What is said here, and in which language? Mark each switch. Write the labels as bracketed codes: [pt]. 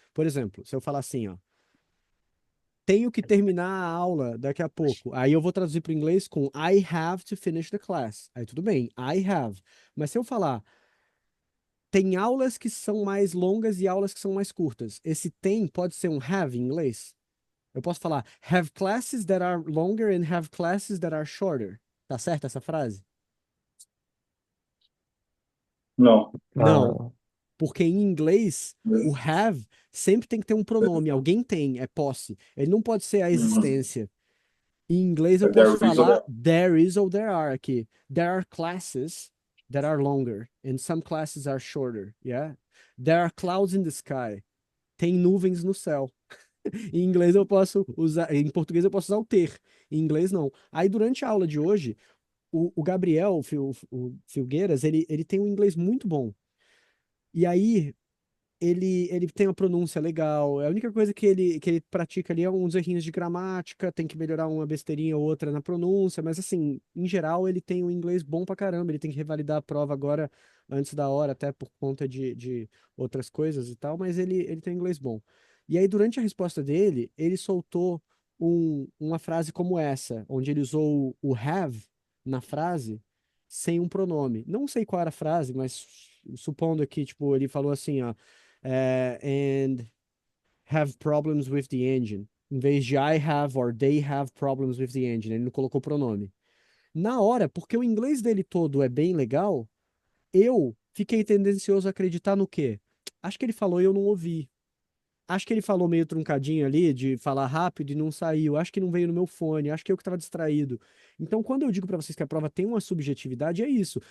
[pt] Por exemplo, se eu falar assim, ó. Tenho que terminar a aula daqui a pouco. Aí eu vou traduzir para o inglês com [en] I have to finish the class. [pt] Aí tudo bem, [en] I have. [pt] Mas se eu falar tem aulas que são mais longas e aulas que são mais curtas. Esse tem pode ser um have em inglês. Eu posso falar [en] have classes that are longer and have classes that are shorter. [pt] Tá certo essa frase? Não. Não, Ah, porque em inglês o have sempre tem que ter um pronome. Alguém tem, é posse. Ele não pode ser a existência. Em inglês eu posso [en] There is or [pt] falar [en] there. there is [pt] ou [en] there are [pt] aqui. [en] There are classes that are longer and some classes are shorter, yeah? There are clouds in the sky. [pt] Tem nuvens no céu. Em inglês eu posso usar, em português eu posso usar o ter. Em inglês não. Aí durante a aula de hoje, o Gabriel, o Filgueiras, ele tem um inglês muito bom. E aí ele tem uma pronúncia legal. A única coisa que ele pratica ali é uns errinhos de gramática, tem que melhorar uma besteirinha ou outra na pronúncia, mas assim, em geral, ele tem um inglês bom pra caramba. Ele tem que revalidar a prova agora, antes da hora, até por conta de outras coisas e tal, mas ele tem um inglês bom. E aí, durante a resposta dele, ele soltou uma frase como essa, onde ele usou o have na frase sem um pronome. Não sei qual era a frase, mas supondo que, tipo, ele falou assim, ó [en] and have problems with the engine. [pt] Em vez de [en] I have or they have problems with the engine. [pt] Ele não colocou pronome. Na hora, porque o inglês dele todo é bem legal, eu fiquei tendencioso a acreditar no quê? Acho que ele falou e eu não ouvi. acho que ele falou meio truncadinho ali, de falar rápido e não saiu. Acho que não veio no meu fone, acho que eu que estava distraído. Então, quando eu digo para vocês que a prova tem uma subjetividade, é isso.